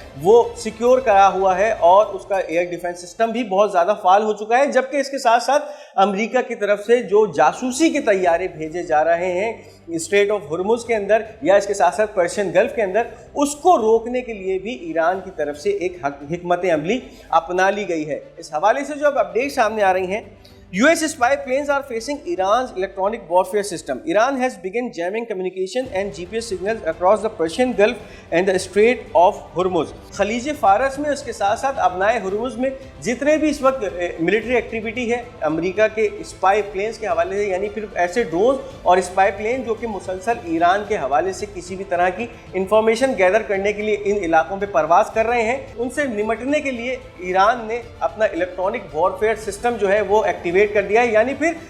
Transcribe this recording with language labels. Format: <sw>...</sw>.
<ur>وہ سیکیور کرا ہوا ہے، اور اس کا ایئر ڈیفنس سسٹم بھی بہت زیادہ فعال ہو چکا ہے، جبکہ اس کے ساتھ ساتھ امریکہ کی طرف سے جو جاسوسی کے طیارے بھیجے جا رہے ہیں اسٹریٹ آف ہرمز کے اندر یا اس کے ساتھ ساتھ پرشین گلف کے اندر، اس کو روکنے کے لیے بھی ایران کی طرف سے ایک حکمت عملی اپنا لی گئی ہے۔ اس حوالے سے جو اب اپڈیٹ سامنے آ رہی ہیں،</ur> <en>US spy planes are facing Iran's electronic warfare system. Iran has begun jamming communication and GPS signals across the Persian Gulf and the Strait of Hormuz.</en> <ur>خلیج فارس میں اس کے ساتھ ساتھ ابنائے ہرمز میں جتنے بھی اس وقت ملٹری ایکٹیویٹی ہے امریکہ کے اسپائی پلینز کے حوالے سے، یعنی پھر ایسے ڈرونز اور اسپائی پلین جو کہ مسلسل ایران کے حوالے سے کسی بھی طرح کی انفارمیشن گیدر کرنے کے لیے ان علاقوں پہ پرواز کر رہے ہیں، ان سے نمٹنے کے لیے ایران نے اپنا الیکٹرانک وارفیئر سسٹم جو ہے وہ ایکٹیویٹ کر دیا ہے، یعنی پھر</ur>